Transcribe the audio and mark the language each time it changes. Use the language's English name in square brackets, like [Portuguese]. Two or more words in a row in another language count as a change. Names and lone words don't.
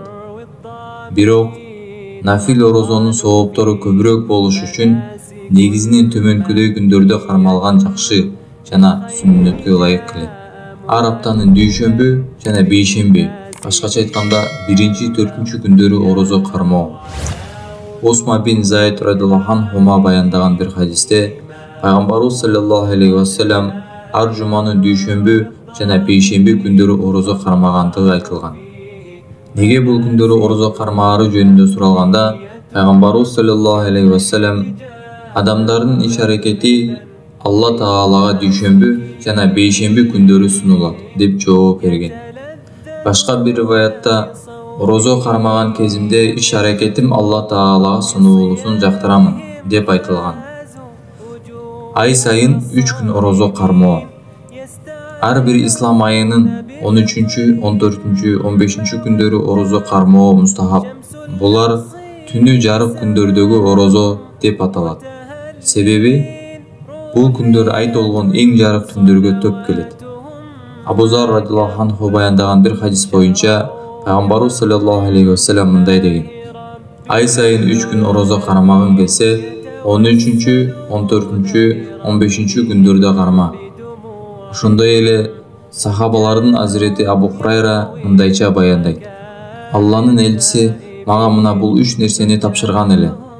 [Kyrgyz] Бирок нафил орозонун сооптору көбүрөөк болуш үчүн негизинен төмөнкүдөй күндөрдө кармалган жакшы жана сүннөткө ылайык келет. Ар аптанын дүйшөмбү жана бейшемби, башкача айтканда 1-4 күндөрү орозо кармоо. Осма бин Заид [Arabic] رضي الله عنه [Kyrgyz] баяндаган бир хадисте Пайгамбарыбыз [Arabic] صلى الله عليه وسلم [Kyrgyz] ар жуманын дүйшөмбү жана бейшемби күндөрү орозо кармагандыгы айтылган. Неге бул күндөрү орозо кармаары жөнүндө суралганда, Пайгамбарыбыз [Arabic] صلى الله عليه وسلم [Kyrgyz] адамдардын иш-аракети Алла Таалага дүйшөмбү жана бейшемби күндөрү сунулат деп жооп берген. Башка бир риваятта орозо кармаган кезимде иш-аракетим Алла Таалага сунулуусун жактырамын деп айтылган. Ай сайын 3 күн орозо кармоо. Ар бир ислам айынын 13, 14, 15 күндөрү орозо кармоо мустахаб. Булар түнү жарык күндөрдөгү орозо деп аталат. Себеби бул күндөр ай толгон эң жарык түндөргө төп келет. Абу Зар [Arabic] رضي الله عنه [Kyrgyz] баяндаган бир хадис боюнча Пайгамбарыбыз [Arabic] صلى الله عليه وسلم [Kyrgyz] мындай деген: Ай сайын 3 күн орозо кармагың келсе, 13, 14, 15 күндөрдө карма. Ошондой эле сахабалардын азирети Абу Хурайра мындайча баяндайт: Алланын элчиси мага мына бул 3 нерсени тапшырган эле.